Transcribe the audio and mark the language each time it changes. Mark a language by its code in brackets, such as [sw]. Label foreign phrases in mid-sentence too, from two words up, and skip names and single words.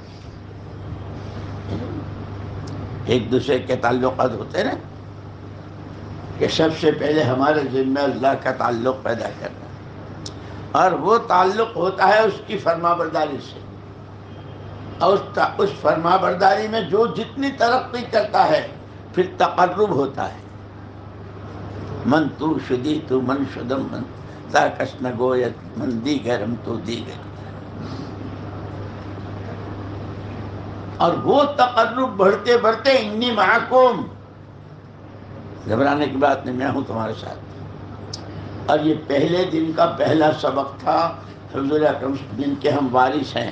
[ur] ایک دوسرے کے تعلقات ہوتے ہیں نا، کہ سب سے پہلے ہمارے ذمہ اللہ کا تعلق پیدا کرنا. اور وہ تعلق ہوتا ہے اس کی فرما برداری سے. اور اس فرما برداری میں جو جتنی ترقی کرتا ہے پھر تقرب ہوتا ہے. [fa] من تو شدی تو من شدم من تا کس نگویت من دیگرم تو دیگر. [ur] اور وہ تقرب بڑھتے بڑھتے [ar] انی معکم، [ur] گھبرانے کی بات نہیں، میں ہوں تمہارے ساتھ. اور یہ پہلے دن کا پہلا سبق تھا حضور اکرم جن کے ہم وارث ہیں.